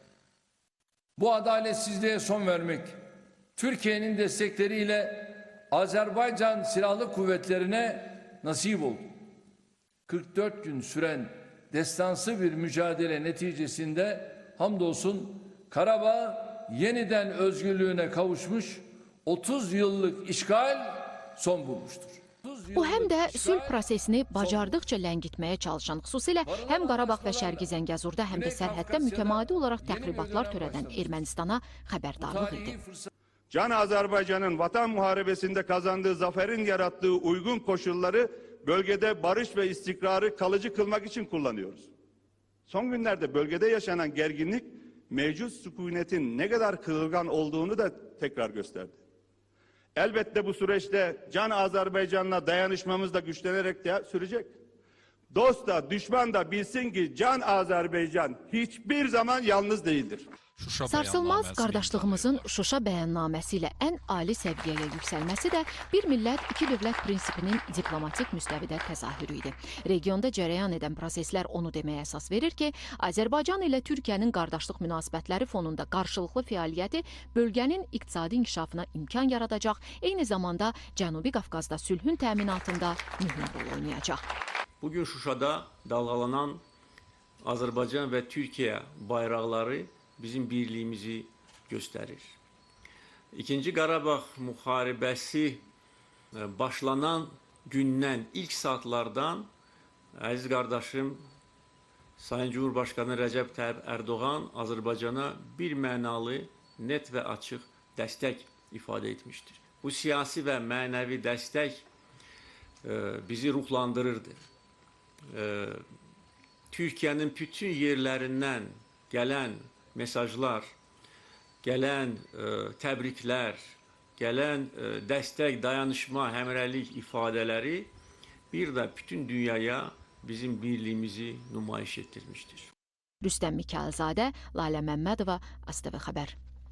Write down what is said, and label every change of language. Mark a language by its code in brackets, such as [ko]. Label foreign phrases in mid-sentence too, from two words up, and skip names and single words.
[tr] Bu adaletsizliğe son vermek, Türkiye'nin destekleriyle Azerbaycan Silahlı Kuvvetlerine nasip oldu. 44 gün süren destansı bir mücadele neticesinde hamdolsun Karabağ yeniden özgürlüğüne kavuşmuş, 30 yıllık işgal son bulmuştur. [az] O həm də sülh prosesini bacardıqca ləngitməyə çalışan, xüsusilə həm Qarabağ və Şərqi Zəngəzurda, həm də sərhəddə mütəmadi olaraq təxribatlar törədən Ermənistana xəbərdarlıq idi. [tr] Can Azerbaycan'ın vatan muharebesinde kazandığı zaferin yarattığı uygun koşulları bölgede barış ve istikrarı kalıcı kılmak için kullanıyoruz. Son günlerde bölgede yaşanan gerginlik mevcut sükunetin ne kadar kırılgan olduğunu da tekrar gösterdi. Elbette bu süreçte Can Azerbaycan'la dayanışmamız da güçlenerek de sürecek. Dost da düşman da bilsin ki Can Azerbaycan hiçbir zaman yalnız değildir. [az] Sarsılmaz qardaşlığımızın Şuşa bəyannaməsi ilə ən ali səviyyəyə yüksəlməsi də bir millət, iki dövlət prinsipinin diplomatik müstəvidə təzahürü idi. Regionda cərəyan edən proseslər onu deməyə əsas verir ki, Azərbaycan ilə Türkiyənin qardaşlıq münasibətləri fonunda qarşılıqlı fəaliyyəti bölgənin iqtisadi inkişafına imkan yaradacaq, eyni zamanda Cənubi Qafqazda sülhün təminatında mühüm rol oynayacaq. [tr] Bugün Şuşada dalgalanan Azerbaycan ve Türkiye bayrakları bizim birliğimizi gösterir. [az] İkinci Qarabağ müharibəsi başlanan gündən, ilk saatlardan əziz qardaşım [tr] Sayın Cumhurbaşkanı [az] Recep Tayyip Erdoğan Azerbaycana bir mənalı, net və açıq dəstək ifadə etmiştir. Bu siyasi və mənəvi dəstək bizi ruhlandırırdı. [tr] Türkiye'nin bütün yerlerinden gelen mesajlar, [az] gelen təbriklər, gelen dəstək, dayanışma, həmrəylik ifadələri bir də bütün dünyaya bizim birliğimizi nümayiş etdirmiştir. Rüstəm Mikayılzadə, Lalə Məmmədova, ASTV Xəbər.